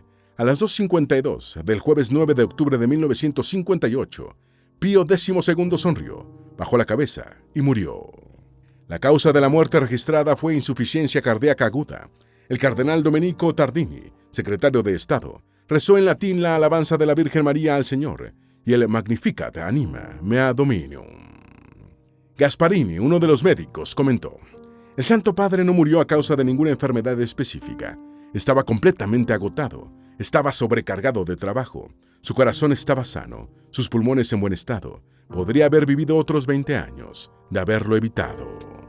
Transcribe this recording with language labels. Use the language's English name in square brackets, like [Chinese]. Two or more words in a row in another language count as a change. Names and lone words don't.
[Spanish] A las 2:52 del jueves 9 de octubre de 1958, Pío XII sonrió, bajó la cabeza y murió. La causa de la muerte registrada fue insuficiencia cardíaca aguda. El cardenal Domenico Tardini, secretario de Estado, rezó en latín la alabanza de la Virgen María al Señor y el [Latin] Magnificat anima mea Dominium. [Spanish] Gasparini, uno de los médicos, comentó: El Santo Padre no murió a causa de ninguna enfermedad específica. Estaba completamente agotado, estaba sobrecargado de trabajo, su corazón estaba sano, sus pulmones en buen estado. Podría haber vivido otros 20 años, de haberlo evitado.